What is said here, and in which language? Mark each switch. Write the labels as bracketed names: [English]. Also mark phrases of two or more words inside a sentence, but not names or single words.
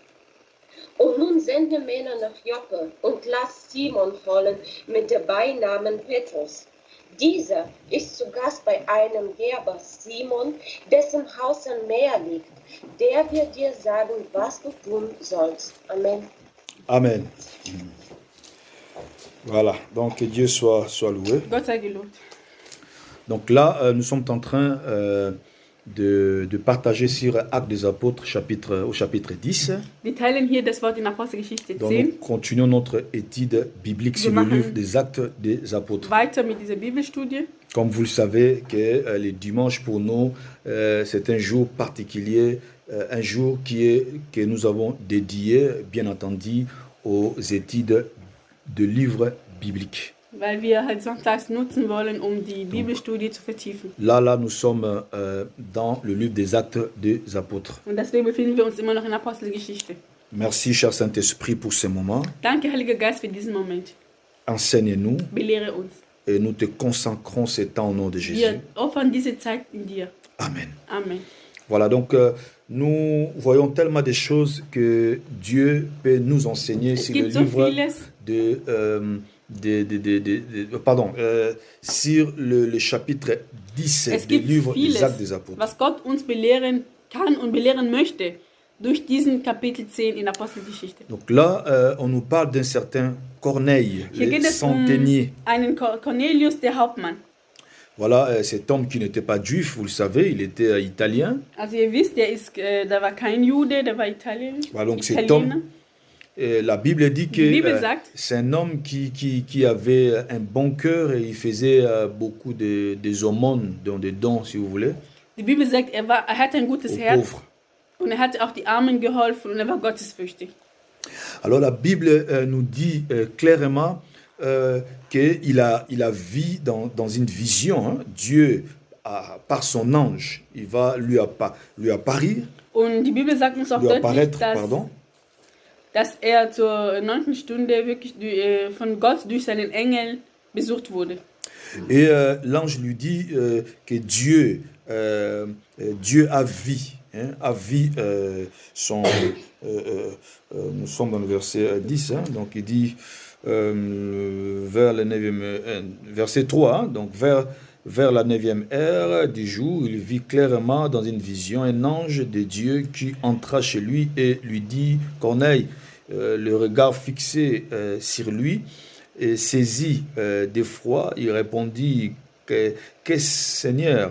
[German] Und nun sende Männer nach Joppe und lass Simon holen mit dem Beinamen Petrus. Dieser ist zu Gast bei einem Gerber Simon, dessen Haus am Meer liegt. Der wird dir sagen, was du tun sollst. Amen. Amen. [French] Voilà, donc que Dieu soit loué. [German] Gott sei gelobt. [French] Donc là, nous sommes en train de partager sur Actes des Apôtres au chapitre 10. [German] Wir teilen hier das Wort in Apostelgeschichte [French] Donc nous [German] 10. [French] continuons notre étude biblique sur le livre des Actes des Apôtres. [German] Weiter mit dieser Bibelstudie. [French] Comme vous le savez, que les dimanches pour nous, c'est un jour particulier, un jour que nous avons dédié, bien entendu, aux études de livres bibliques. [German] Weil wir halt sonntags nutzen wollen, um die Bibelstudie zu vertiefen. [French] Là, nous sommes dans le livre des Actes des Apôtres. [German] Und deswegen befinden wir uns immer noch in Apostelgeschichte. [French] Merci, cher Saint-Esprit, pour ce moment. [German] Danke, Heiliger Geist, für diesen Moment. [French] Enseigne-nous [German] Belehre uns. [French] et nous te consacrons ce temps au nom de Jésus. [German] Wir opfern diese Zeit in dir. Amen. [French] Amen. Voilà, donc nous voyons tellement de choses que Dieu peut nous enseigner [German] Es [French] sur le [German] gibt so [French] livre [German] vieles. [French] sur le chapitre 10 [German] Es [French] du [German] gibt [French] livre des [German] vieles, [French] Actes des Apôtres. [German] was Gott uns belehren kann und belehren möchte durch diesen Kapitel 10 in Apostelgeschichte. [French] Donc là, on nous parle d'un certain Corneille, [German] Hier [French] le [German] geht es um [French] centenier. [German] einen Cornelius, der Hauptmann. [French] Voilà, cet homme qui n'était pas juif, vous le savez, il était italien. [German] Also ihr wisst, der war kein Jude, der war Italiener. [French] Voilà, donc cet homme, la Bible dit que [German] Die Bibel sagt, [French] c'est un homme qui avait un bon cœur et il faisait beaucoup des aumônes, donc des dons, si vous voulez, [German] die Bibel sagt, er hatte ein gutes [French] aux [German] Herz [French] pauvres. [German] und er hat auch die Armen geholfen und er war gottesfürchtig. [French] Alors la Bible nous dit clairement qu'il a vu dans une vision, hein, Dieu, par son ange, il va lui apparaître, [German] Und die Bibel sagt uns auch [French] lui [German] deutlich, [French] apparaître, pardon. [German] dass er zur 9. Stunde wirklich von Gott durch seinen Engel besucht wurde. [French] Et l'ange lui dit que Dieu a vu, hein, son... nous sommes dans le verset 10, hein, donc il dit vers le 9e, verset 3, hein, donc vers la 9e heure du jour, il vit clairement dans une vision un ange de Dieu qui entra chez lui et lui dit, Corneille, le regard fixé sur lui, et saisi d'effroi, il répondit, qu'est-ce Seigneur?